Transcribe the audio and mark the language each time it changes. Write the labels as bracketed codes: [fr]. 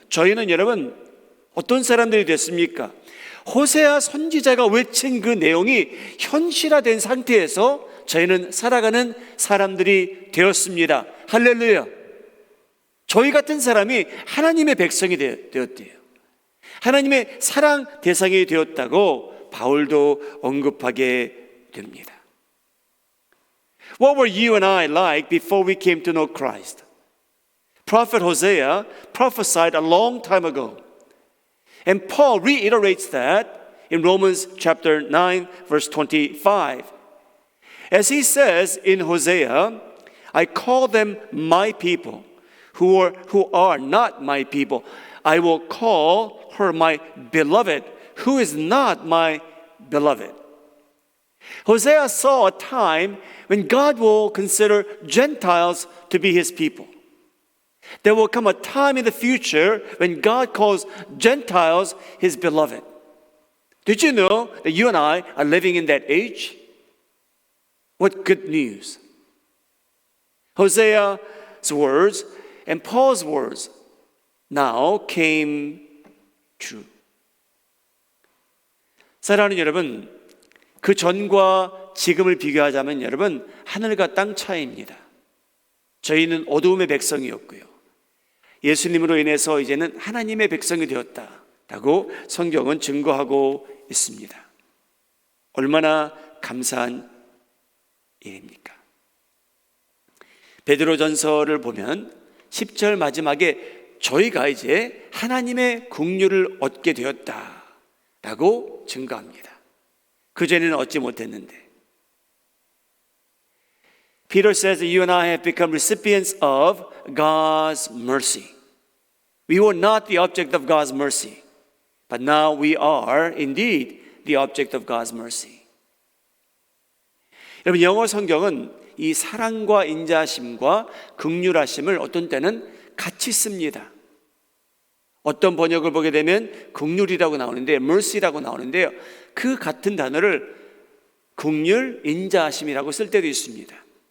[ko] 저희는 여러분 어떤 사람들이 됐습니까? 호세아 선지자가 외친 그 내용이 현실화된 상태에서 저희는 살아가는 사람들이 되었습니다. 할렐루야. 저희 같은 사람이 하나님의 백성이 되었대요. 하나님의 사랑 대상이 되었다고 바울도 언급하게 됩니다. [en] What were you and I like before we came to know Christ? Prophet Hosea prophesied a long time ago. And Paul reiterates that in Romans chapter 9, verse 25. As he says in Hosea, I call them my people, who are not my people. I will call her my beloved, who is not my beloved. Hosea saw a time when God will consider Gentiles to be his people. There will come a time in the future when God calls Gentiles his beloved. Did you know that you and I are living in that age? What good news. Hosea's words and Paul's words now came true. [ko] 사랑하는 여러분, 그 전과 지금을 비교하자면 여러분, 하늘과 땅 차이입니다. 저희는 어두움의 백성이었고요, 예수님으로 인해서 이제는 하나님의 백성이 되었다라고 성경은 증거하고 있습니다. 얼마나 감사한 일입니까? 베드로전서를 보면 10절 마지막에 저희가 이제 하나님의 긍휼을 얻게 되었다라고 증거합니다. 그전에는 얻지 못했는데. [en] Peter says you and I have become recipients of God's mercy. We were not the object of God's mercy, but now we are indeed the object of God's mercy. [ko] 여러분, 영어 성경은 이 사랑과 인자하심과 긍휼하심을 어떤 때는 같이 씁니다. 어떤 번역을 보게 되면 긍휼이라고 나오는데 mercy라고 나오는데요, 그 같은 단어를 긍휼, 인자하심이라고 쓸 때도 있습니다.